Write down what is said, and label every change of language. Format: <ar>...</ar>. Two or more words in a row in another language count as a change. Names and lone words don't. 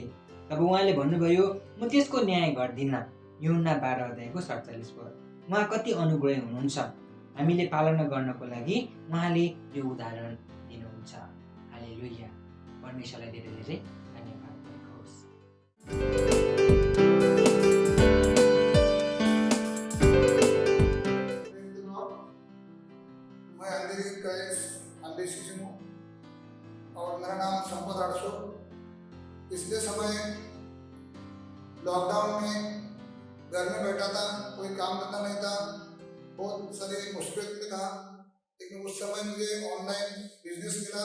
<ne>तब उहाँले भन्नुभयो, म त्यसको न्याय गर्दिनँ। यूहन्ना 12:47। उहाँ कति अनुग्रही हुनुहुन्छ। हामीले पालना गर्नको लागि उहाँले यो उदाहरण दिनुहुन्छ। हालेलुया। परमेश्वरलाई धेरै धेरै धन्यवाद दिएको होस्।</ne> <hi>मैं अंधेरी का अंधेशी हूँ और मेरा नाम संपत आड़सो। पिछले समय लॉकडाउन में घर में बैठा था, कोई काम धंधा नहीं था, बहुत सारी मुश्किल में था, लेकिन उस समय मुझे</hi> <en>online business</en> <hi>मिला।</hi>